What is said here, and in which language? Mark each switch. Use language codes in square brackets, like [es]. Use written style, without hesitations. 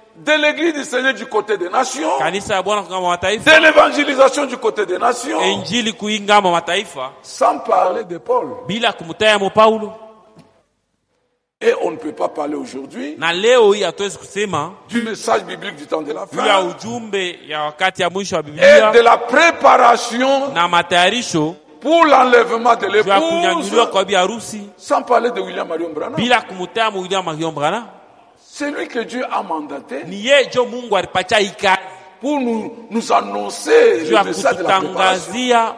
[fr] de l'église du Seigneur du côté des nations. [sw] Kanisa ya Bwana ngambo mataifa. [fr] De l'évangélisation du côté des nations. [sw] Injili ku ngambo mataifa. [fr] Sans parler de Paul. [sw] Bila kumutaya mo Paulo. [fr] Et on ne peut pas parler aujourd'hui. [sw] Na leo hii atuwezi kusema [fr] du message biblique du temps de la fin. [sw] Ya ujumbe ya wakati ya mwisho wa Biblia. [fr] Et de la préparation. [sw] Na matayarisho. [fr] Pour l'enlèvement de l'épouse. Sans parler de William Marion Branham. [sw] Bila kumutaya mo William Marion Branham. [fr] C'est lui que Dieu a mandaté. [sw] Niye Joe Mungu alipatia hii kazi. [fr] Pour nous annoncer le message de la préparation. [sw] Kutangazia